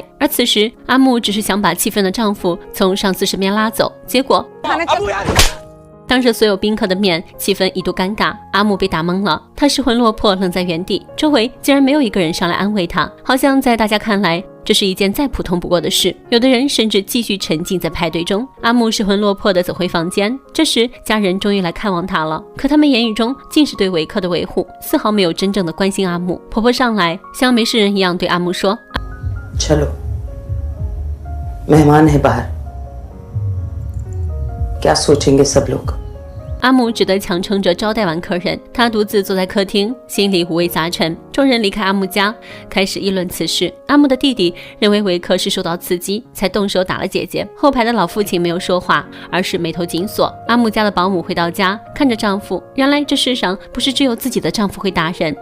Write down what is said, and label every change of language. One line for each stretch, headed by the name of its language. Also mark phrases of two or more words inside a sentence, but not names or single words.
Chinese: 而此时阿木只是想把气愤的丈夫从上司身边拉走，结果当着所有宾客的面，气氛一度尴尬，阿木被打懵了，他失魂落魄，愣在原地，周围竟然没有一个人上来安慰他，好像在大家看来这是一件再普通不过的事。有的人甚至继续沉浸在派对中。阿木失魂落魄地走回房间，这时家人终于来看望他了，可他们言语中尽是对维克的维护，丝毫没有真正的关心阿木。婆婆上来像没事人一样对阿木说：
Hindi: चलो मेहमान है बाहर क्या सोचेंगे सब लोग。
Chinese: 阿木只得强撑着招待完客人，他独自坐在客厅，心里五味杂陈。众人离开阿木家，开始议论此事。阿木的弟弟认为维克是受到刺激才动手打了姐姐。后排的老父亲没有说话，而是眉头紧锁。阿木家的保姆回到家，看着丈夫，原来这世上不是只有自己的丈夫会打人。